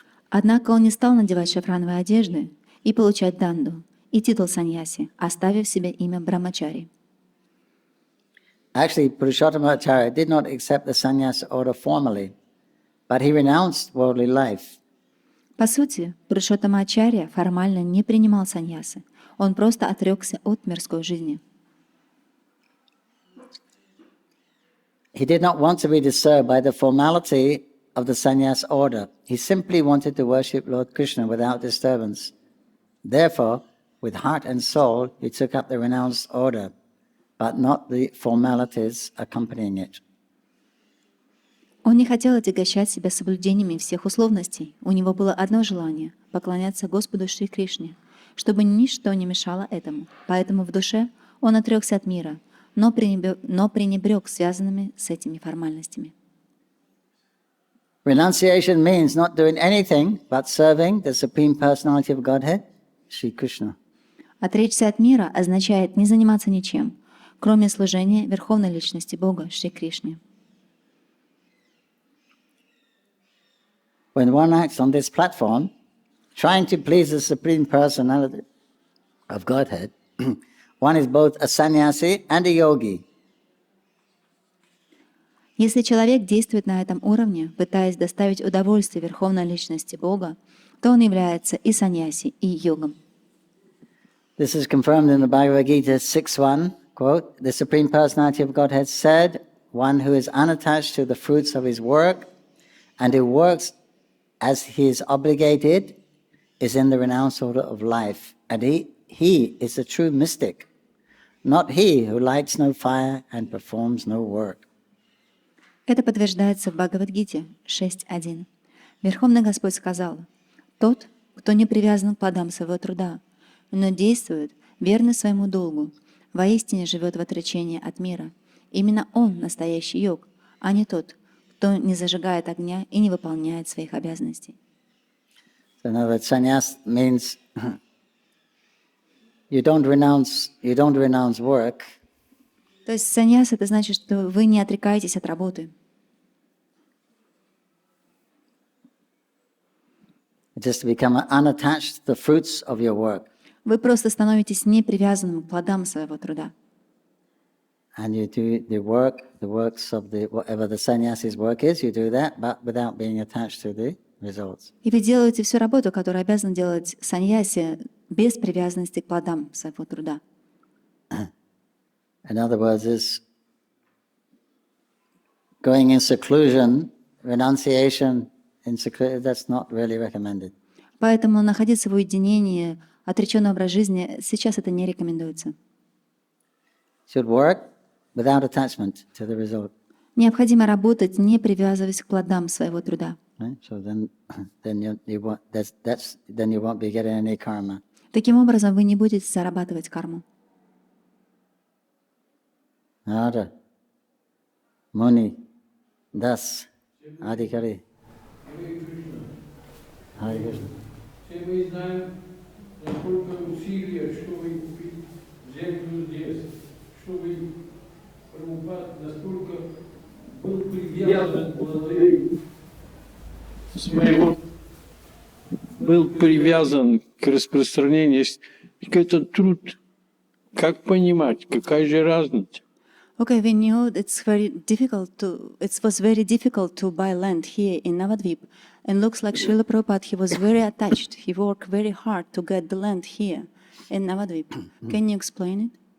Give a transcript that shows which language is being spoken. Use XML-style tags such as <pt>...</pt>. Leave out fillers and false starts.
<ru>Однако он не стал надевать шафрановые одежды и получать данду и титул саньяси, оставив себе имя брамачари.</ru> <en>Actually, Purushottama-acharya did not accept the sannyas order formally, but he renounced worldly life.</en> <ru>По сути, Пурушоттама-ачарья формально не принимал саньясы. Он просто отрекся от мирской жизни.</ru> <en>He did not want to be disturbed by the formality of the sannyas order. He simply wanted to worship Lord Krishna without disturbance. Therefore, with heart and soul, he took up the renounced order, but not the formalities accompanying it.</en> <ru>Он не хотел отягощать себя соблюдениями всех условностей. У него было одно желание — поклоняться Господу Шри Кришне, чтобы ничто не мешало этому. Поэтому в душе он отрекся от мира, но пренебрег связанными с этими формальностями.</ru> <en>Renunciation means not doing anything but serving the Supreme Personality of Godhead, Shri Krishna.</en> <ru>Отречься от мира означает не заниматься ничем, кроме служения Верховной Личности Бога Шри Кришне.</ru> <en>When one acts on this platform, trying to please the Supreme Personality of Godhead, one is both a sannyasi and a yogi.</en> <ru>Если человек действует на этом уровне, пытаясь доставить удовольствие Верховной Личности Бога, то он является и саньяси, и йогом.</ru> <en>This is confirmed in the Bhagavad Gita 6.1, quote, "The Supreme Personality of Godhead said, one who is unattached to the fruits of his work and who works as he is obligated is in the renounced order of life, and he is a true mystic, not he who lights no fire and performs no work."</en> <ru>Это подтверждается в Бхагавад-гите 6.1. Верховный Господь сказал: «Тот, кто не привязан к плодам своего труда, но действует верно своему долгу, воистине живет в отречении от мира. Именно он настоящий йог, а не тот, кто не зажигает огня и не выполняет своих обязанностей».</ru> <en>So in other words, sannyas means you don't renounce work.</en> <ru>То есть саньяс — это значит, что вы не отрекаетесь от работы.</ru> <en>Just to become unattached to the fruits of your work.</en> <ru>Вы просто становитесь непривязанным к плодам своего труда.</ru> <en>And you do the works of whatever the sannyasi's work is, you do that, but without being attached to the results.</en> <ru>И вы делаете всю работу, которую обязан делать саньяси, без привязанности к плодам своего труда.</ru> <en>In other words, is going in seclusion, renunciation in seclusion, that's not really recommended.</en> <ru>Поэтому находиться в уединении, отреченный образ жизни, сейчас это не рекомендуется.</ru> <en>Should work without attachment to the result.</en> <ru>Необходимо работать, не привязываясь к плодам своего труда.</ru> <en>Right? So then you won't be getting any karma.</en> <ru>Таким образом, вы не будете зарабатывать карму.</ru> <en>Nada, Muni, Das, Adhikari. Hare Krishna.</en> <ru>Все мы знаем, насколько усилия, чтобы купить землю здесь, чтобы Прабхупад настолько был привязан к своему, был привязан к распространению. Это труд. Как понимать, какая же разница?</ru> <en>Okay, we knew it was very difficult to buy land here in Navadvip. And looks like Srila Prabhupada, he was very attached. He worked very hard to get the land here in Navadvip. Can you explain it?</en>